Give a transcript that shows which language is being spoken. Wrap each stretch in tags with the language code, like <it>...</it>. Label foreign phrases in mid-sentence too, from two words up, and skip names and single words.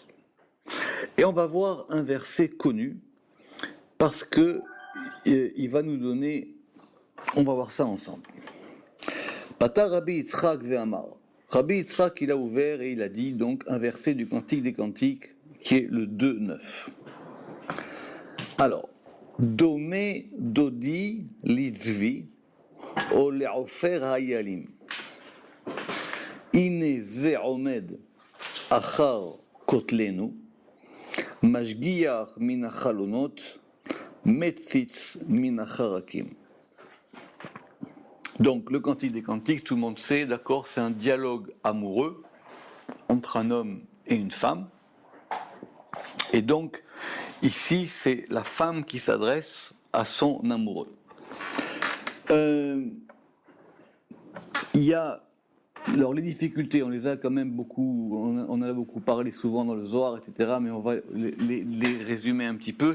<fr>Et on va voir un verset connu, parce que il va nous donner, on va voir ça ensemble.</fr> <arc>פתח רבי יצחק ואמר.</arc> <fr>Rabbi Yitzhak, il a ouvert et il a dit donc un verset du Cantique des Cantiques, qui est le 2-9. Alors,</fr> <he>דומה דודי לצבי או לעפר האילים. הנה זה עומד אחר כתלנו משגיח מן החלונות מציץ מן החרכים.</he> <fr>Donc, le Cantique des Cantiques, tout le monde sait, d'accord, c'est un dialogue amoureux entre un homme et une femme. Et donc, ici, c'est la femme qui s'adresse à son amoureux. Il y a, alors les difficultés, on les a quand même beaucoup, on en a beaucoup parlé souvent dans le Zohar, etc., mais on va les résumer un petit peu.</fr>